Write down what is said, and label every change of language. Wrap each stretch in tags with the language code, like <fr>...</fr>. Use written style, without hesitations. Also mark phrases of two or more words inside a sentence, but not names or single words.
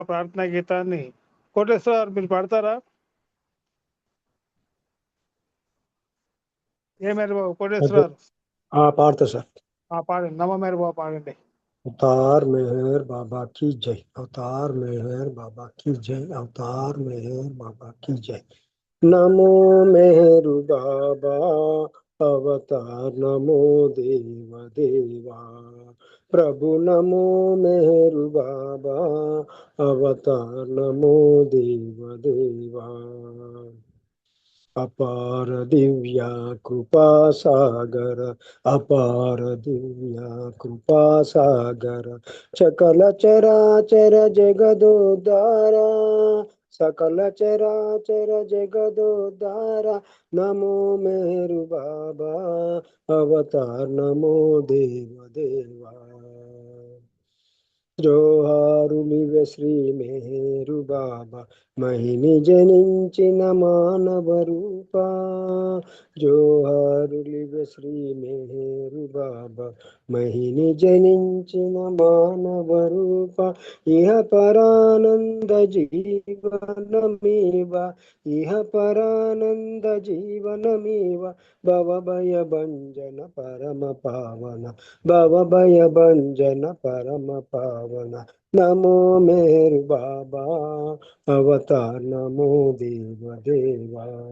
<te>ప్రార్థనా గీతాన్ని కోటేశ్వర గారు మీరు పాడతారా? ఏ మేర బాబు కోటేశ్వర గారు పాడతా సార్. పాడండి. నమ మేర బాబు పాడండి.</te> <hi>अवतार मेहर बाबा की जय, अवतार मेहर बाबा की जय, अवतार मेहर बाबा की जय। नमो मेहरु बाबा अवतार, नमो देव देवा प्रभु, नमो मेहरु बाबा अवतार, नमो देव देवा। अपार दिव्या कृपा सागर, अपार दिव्या कृपा सागर, सकल चराचर जगदोद्धारा, सकल चराचर जगदोद्धारा, नमो मेहरु बाबा अवतार, नमो देव देवा।</hi> <te>జోహారులివే శ్రీ మేరు బాబా మహిని జనించిన మానవ రూప, జోహారులివే శ్రీ మేరు బాబా మహిని జనించిన మానవ రూప, ఇహ పరానంద జీవనమేవ, ఇహ పరానంద జీవనమేవ, భవభయ భంజన పరమ పావన, భవభయ భంజన పరమ పావన, నమో మేరు బాబా అవతార్, నమో దేవ దేవా।</te>